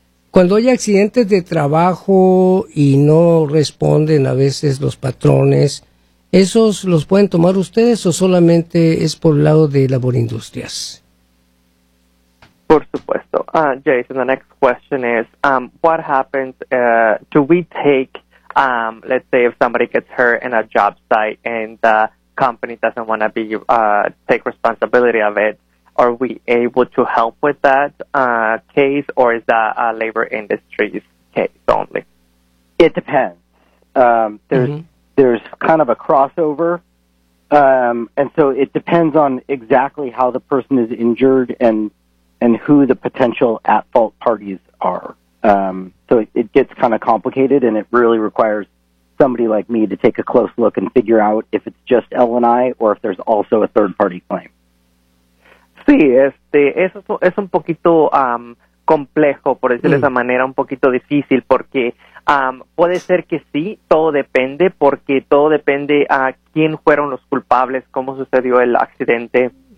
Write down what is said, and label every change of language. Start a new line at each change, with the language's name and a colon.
Spanish: Cuando hay accidentes de trabajo y no responden a veces los patrones, ¿esos los pueden tomar ustedes o solamente es por el lado de Labor Industrias? Por supuesto.
English: Jason, the next question is, what happens, do we take, let's say if somebody gets hurt in a job site and the company doesn't want to be take responsibility of it, are we able to help with that case, or is that a labor industry's case only? It depends. There's kind of a crossover, and so it depends on exactly how the person is injured and who the potential at-fault parties are. So it gets kind of complicated, and it really requires somebody like me to take a close look and figure out if it's just L&I or if there's also a third-party claim.
Spanish: Sí, eso es un poquito complejo, por decirlo de esa manera, un poquito difícil, porque puede ser que sí, todo depende, porque todo depende a quién fueron los culpables, cómo sucedió el accidente.